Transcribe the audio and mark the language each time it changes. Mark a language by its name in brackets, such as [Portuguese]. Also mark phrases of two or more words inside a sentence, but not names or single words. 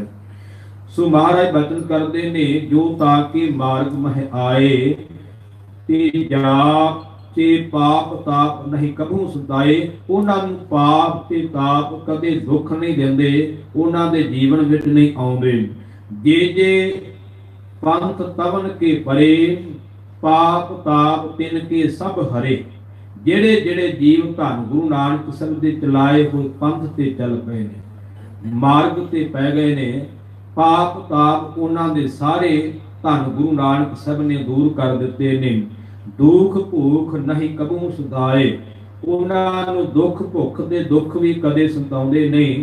[Punjabi] ਸੋ ਮਹਾਰਾਜ ਬਚਨ ਕਰਦੇ ਨੇ, [Braj] ਜੋ ਤਾਂ ਕਿ ਮਾਰਗ ਮਹਿ ਆਏ, ਤੇ ਜਾ ਤੇ ਪਾਪ ਤਾਪ ਨਹੀਂ ਕਬੂ ਸਤਾਏ। [Punjabi] ਉਹਨਾਂ ਨੂੰ ਪਾਪ ਤੇ ਤਾਪ ਕਦੇ ਦੁੱਖ ਨਹੀਂ ਦਿੰਦੇ, ਉਹਨਾਂ ਦੇ ਜੀਵਨ ਵਿੱਚ ਨਹੀਂ ਆਉਂਦੇ। [Braj] ਜੇ ਜੇ ਪੰਥ ਤਵਨ ਕੇ ਪਰੇ, पाप ताप तिन के सब हरे। [Punjabi] ਜਿਹੜੇ ਜਿਹੜੇ ਜੀਵ ਧੰਨ ਗੁਰੂ ਨਾਨਕ ਸਾਹਿਬ ਦੇ ਚਲਾਏ ਹੋਏ ਪੰਥ ਤੇ ਚੱਲ ਪਏ ਨੇ, ਮਾਰਗ ਤੇ ਪੈ ਗਏ ਨੇ, ਪਾਪ ਤਾਪ ਉਹਨਾਂ ਦੇ ਸਾਰੇ ਧੰਨ ਗੁਰੂ ਨਾਨਕ ਸਾਹਿਬ ਨੇ ਦੂਰ ਕਰ ਦਿੱਤੇ ਨੇ। [Braj] ਦੁੱਖ ਭੁੱਖ ਨਹੀਂ ਕਬੂ ਸਤਾਏ, [Punjabi] ਉਹਨਾਂ ਨੂੰ ਦੁੱਖ ਭੁੱਖ ਦੇ ਦੁੱਖ ਵੀ ਕਦੇ ਸਤਾਉਂਦੇ ਨਹੀਂ।